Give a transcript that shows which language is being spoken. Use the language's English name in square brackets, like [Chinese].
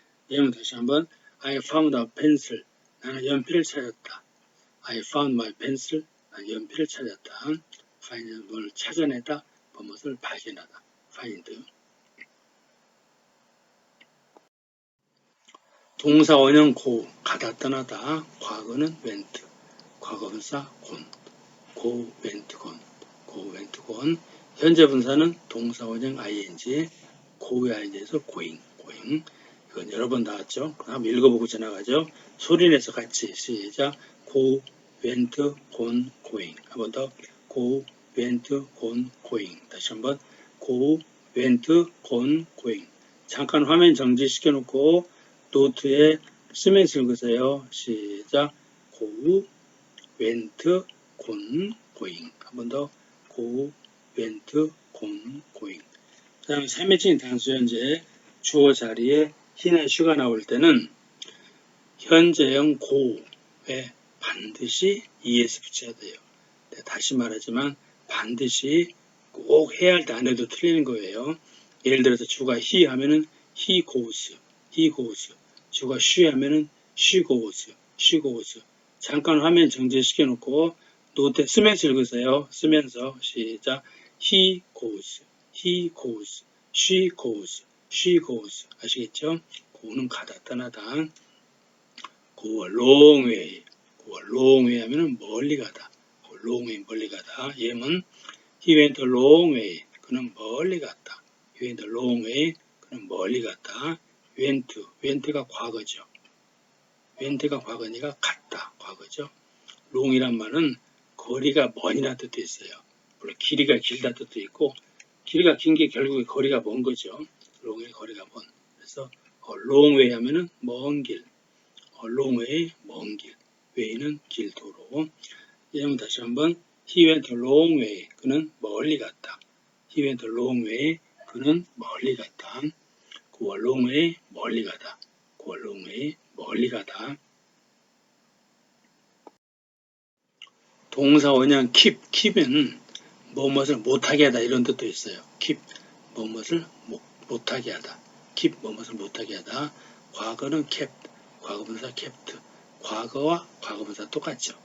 [English] 예문 다시 한번 I found a pencil. [Korean] 나는 연필을 찾았다. [English] I found my pencil. [Korean] 나는 연필을 찾았다. find는 뭘 찾아내다, 무엇을 발견하다. [English] find. [Korean] 동사 원형 go, 가다 떠나다. 과거는 went. [English] 과거분사 go, went, gone. [Korean] 현재 분사는 동사 원형 ing, go의 ing에서 going. 이건 여러 번 나왔죠. 그럼 읽어보고 지나가죠. 소리내서 같이 시작. go, went, gone, going. 한 번 더. [English] go, went, gone, going. [Korean] 다시 한번 [English] go, went, gone, going. [Korean] 잠깐 화면 정지시켜 놓고 노트에 쓰면서 읽으세요. 시작. [English] go, went, gone, going. [Korean] 한 번 더. [English] go, went, gone, going. [Korean] 그 다음에 3인칭 단수 현재 주어 자리에 he나 she가 나올 때는 현재형 go에 반드시 es 붙여야 돼요. 네, 다시 말하지만 반드시 꼭 해야 할 때 안 해도 틀리는 거예요. 예를 들어서 주가 he 하면은 he goes. 주가 she 하면은 she goes. 잠깐 화면 정지시켜 놓고 노트에 쓰면서 읽으세요. [English] 쓰면서 시작. he goes. she goes. [Korean] 아시겠죠? go는 가다 떠나다. [English] go a long way 하면은 멀리 가다. [Korean] 멀리 가다. [English] 예문 he went a long way. [Korean] 그는 멀리 갔다. [English] he went a long way. 그는 멀리 갔다. [Korean] went가 과거죠. went가 과거니까 갔다. 과거죠. long이란 말은 거리가 먼이라는 뜻도 있어요. 물론 길이가 길다 뜻도 있고 길이가 긴 게 결국에 거리가 먼 거죠. long의 거리가 먼. 그래서 long way 하면은 먼 길. long way, 먼 길. way는 길, 도로. [English] 예문 다시 한번 he went a long way. [Korean] 그는 멀리 갔다. [English] he went a long way. 그는 멀리 갔다. go a long way, [Korean] 멀리 가다. [English] go a long way, 멀리 가다. [Korean] 동사 원형 keep은 무엇을 못하게 하다 이런 뜻도 있어요. keep 무엇을 못하게 하다. keep 무엇을 못하게 하다. 과거는 kept, 과거분사 kept. 과거와 과거분사 똑같죠.